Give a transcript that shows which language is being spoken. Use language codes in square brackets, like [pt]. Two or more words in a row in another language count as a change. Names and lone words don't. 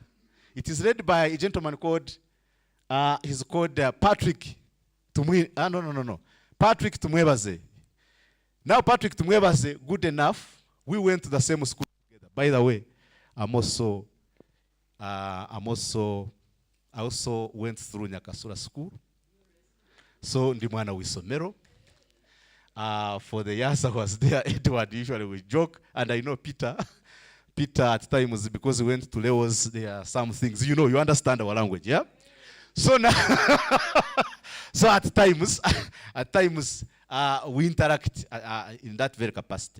[en] It is led by a gentleman called, he's called Patrick Tumwe. Patrick Tumwebaze. Now Patrick Tumwebaze, good enough, we went to the same school together. By the way, I also went through Nyakasura school. [ttj] So ndi mwana wisomero. [en] For the years I was there, Edward usually we joke, and I know Peter. Peter at times, because we went to Lewis, there are some things, you understand our language, yeah? So now, so at times, we interact in that very capacity.